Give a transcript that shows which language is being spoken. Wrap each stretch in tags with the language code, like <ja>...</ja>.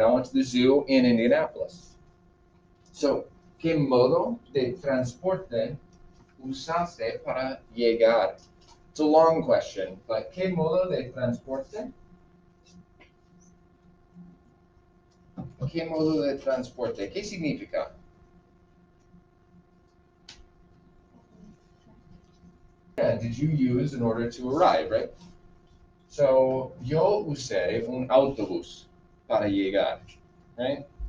<en>I went to the zoo in Indianapolis.</en> <es>So, ¿qué modo de transporte usaste para llegar?</es> <en>It's a long question, but</en> <es>¿qué modo de transporte? ¿Qué modo de transporte? ¿Qué significa?</es> <en>Yeah, did you use in order to arrive, right?</en> <es>So, yo usé un autobús para llegar, right?</es>